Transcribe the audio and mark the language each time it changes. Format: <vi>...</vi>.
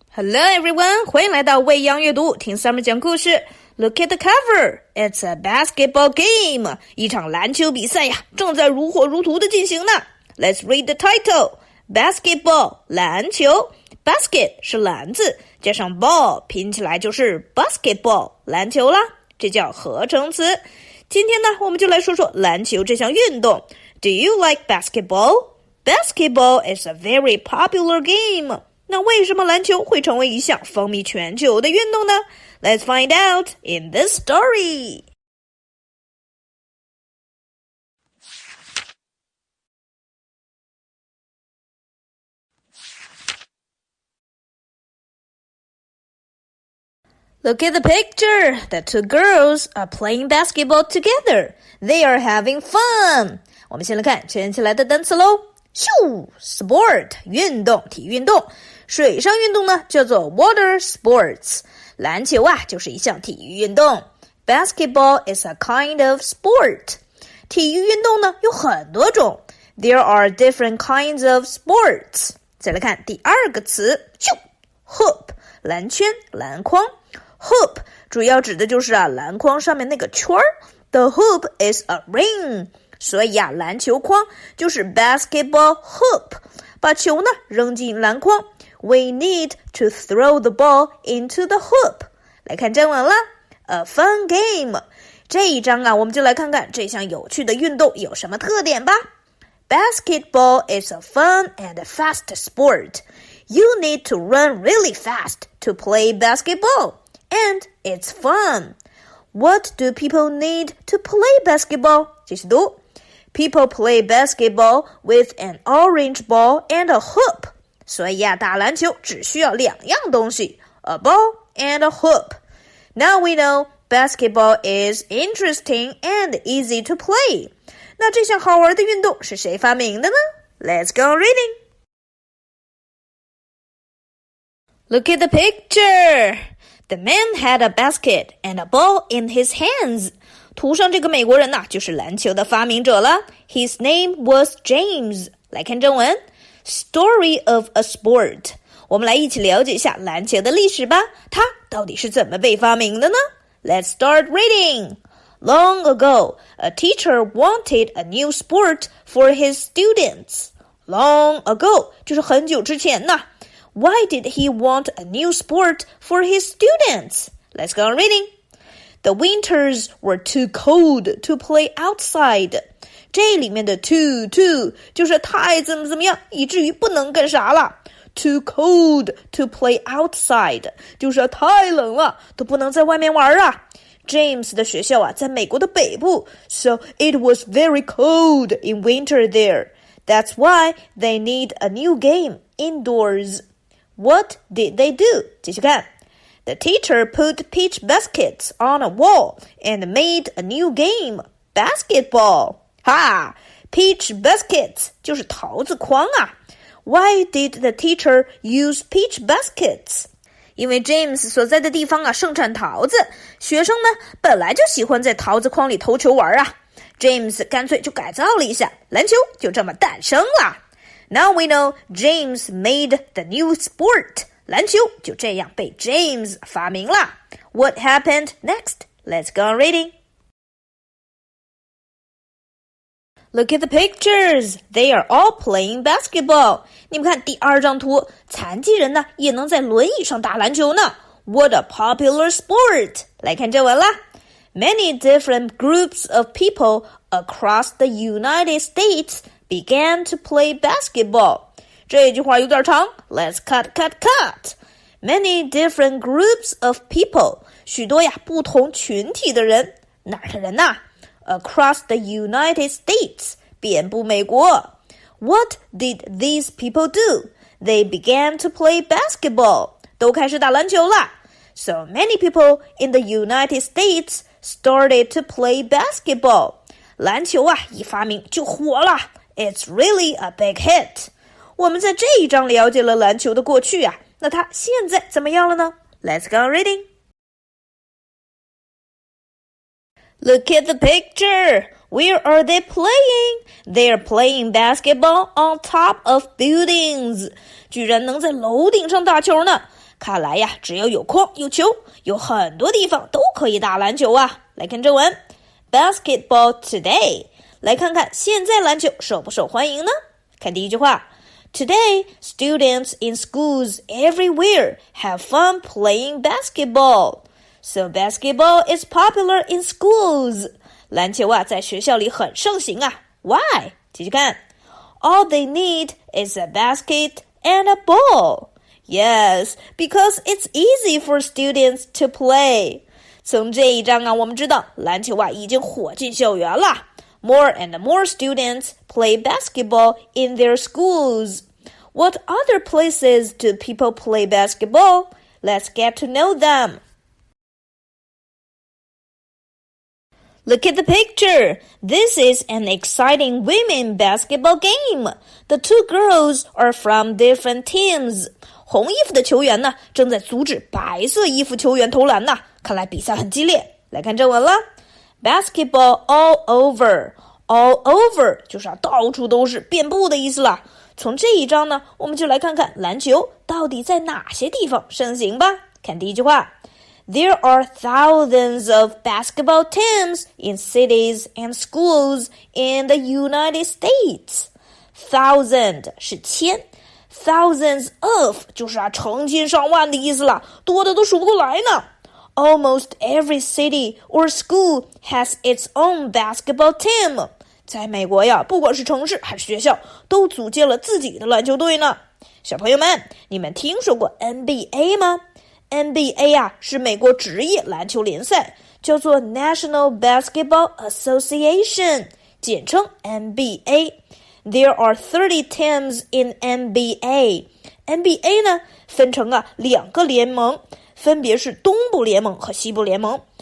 <en>Hello everyone，</en> <zh>欢迎来到未央阅读，听 Summer 讲故事。</zh> <en>Look at the cover, it's a basketball game.</en> <zh>一场篮球比赛呀，正在如火如荼的进行呢。</zh> <en>Let's read the title. Basketball, 篮球。</en> <zh>Basket 是篮子，加上 ball 拼起来就是 basketball 篮球啦，这叫合成词。今天呢，我们就来说说篮球这项运动。</zh> <en>Do you like basketball? Basketball is a very popular game.</en> <zh>那为什么篮球会成为一项风靡全球的运动呢？</zh> <en>Let's find out in this story. Look at the picture. The two girls are playing basketball together. They are having fun.</en> <zh>我们先来看圈起来的单词咯。咻 Sport 运动，体育运动。水上运动呢叫做 water sports。篮球啊就是一项体育运动。</zh> <en>Basketball is a kind of sport.</en> <zh>体育运动呢有很多种。</zh> <en>There are different kinds of sports.</en> <zh>再来看第二个词，咻 Hoop 篮圈，篮筐。 Hoop 主要指的就是篮筐上面那个圈儿。</zh> <en>The hoop is a ring.</en> <zh>所以篮球筐就是</zh> <en>basketball hoop.</en> <zh>把球呢扔进篮筐。</zh> <en>We need to throw the ball into the hoop.</en> <zh>来看正文了</zh> <en>A fun game.</en> <zh>这一章我们就来看看这项有趣的运动有什么特点吧。</zh> <en>Basketball is a fun and fast sport. You need to run really fast to play basketball. And it's fun. What do people need to play basketball?</en> <zh>继续读。</zh> <en>People play basketball with an orange ball and a hoop.</en> <zh>所以打篮球只需要两样东西</zh> <en>A ball and a hoop. Now we know basketball is interesting and easy to play.</en> <zh>那这项好玩的运动是谁发明的呢？</zh> <en>Let's go reading. Look at the picture.The man had a basket and a ball in his hands.</en> <zh>图上这个美国人就是篮球的发明者了。</zh> <en>His name was James.</en> <zh>来看正文。</zh> <en>Story of a sport.</en> <zh>我们来一起了解一下篮球的历史吧。它到底是怎么被发明的呢？</zh> <en>Let's start reading. Long ago, a teacher wanted a new sport for his students. Long ago</en> <zh>就是很久之前</zh> <en>Why did he want a new sport for his students? Let's go on reading. The winters were too cold to play outside.</en> <zh>这里面的 too 就是太怎么样，以至于不能干啥了。</zh> <en>Too cold to play outside</en> <zh>就是太冷了，都不能在外面玩James 的学校在美国的北部</zh> <en>So it was very cold in winter there. That's why they need a new game indoors.What did they do?</en> <zh>继续看</zh> <en>The teacher put peach baskets on a wall and made a new game, basketball. 哈 Peach baskets</en> <zh>就是桃子筐</zh> <en>Why did the teacher use peach baskets?</en> <zh>因为 James 所在的地方盛产桃子，学生呢本来就喜欢在桃子筐里投球玩James 干脆就改造了一下，篮球就这么诞生了。</zh> <en>Now we know James made the new sport.</en> <zh>篮球就这样被 James 发明了。</zh> <en>What happened next? Let's go on reading. Look at the pictures. They are all playing basketball.</en> <zh>你们看第二张图，残疾人呢也能在轮椅上打篮球呢。</zh> <en>What a popular sport.</en> <zh>来看正文啦。</zh> <en>Many different groups of people across the United States.Began to play basketball.</en> <zh>这句话有点长</zh> <en>Let's cut. Many different groups of people.</en> <zh>许多不同群体的人。哪儿的人</zh> <en>Across the United States.</en> <zh>遍布美国。</zh> <en>What did these people do? They began to play basketball.</en> <zh>都开始打篮球了。</zh> <en>So many people in the United States started to play basketball.</en> <zh>篮球一发明就火了。</zh> <en>It's really a big hit.</en> <zh>我们在这一章了解了篮球的过去那它现在怎么样了呢？</zh> <en>Let's go reading. Look at the picture. Where are they playing? They are playing basketball on top of buildings.</en> <zh>居然能在楼顶上打球呢。看来呀，只要有空有球，有很多地方都可以打篮球啊。来看正文 ，</zh> <en>Basketball today。</en> <zh>来看看现在篮球受不受欢迎呢？看第一句话</zh> <en>，Today students in schools everywhere have fun playing basketball. So basketball is popular in schools.</en> <zh>篮球啊，在学校里很盛行啊。</zh> <en>Why？</en> <zh>继续看</zh> <en>，All they need is a basket and a ball.Yes, because it's easy for students to play.</en> <zh>从这一章啊，我们知道篮球啊已经火进校园了。</zh> <en>More and more students play basketball in their schools. What other places do people play basketball? Let's get to know them. Look at the picture. This is an exciting women basketball game. The two girls are from different teams.</en> <zh>红衣服的球员呢，正在阻止白色衣服球员投篮呢。看来比赛很激烈。来看正文了 ，</zh> <en>Basketball all over，</en> <zh>all over 就是到处都是，遍布的意思了。从这一章呢，我们就来看看篮球到底在哪些地方盛行吧。看第一句话</zh> <en>，There are thousands of basketball teams in cities and schools in the United States. Thousand 是千。</en> <zh>Thousands of 就是成千上万的意思了，多的都数不过来呢。</zh> <en>Almost every city or school has its own basketball team.</en> <zh>在美国呀，不管是城市还是学校，都组建了自己的篮球队呢。小朋友们，你们听说过 NBA 吗？NBA 啊，是美国职业篮球联赛，叫做 National Basketball Association， 简称 NBA。</zh> <en>There are 30 teams in NBA.</en> <zh>NBA 呢，分成两个联盟，分别是东部联盟和西部联盟。</zh>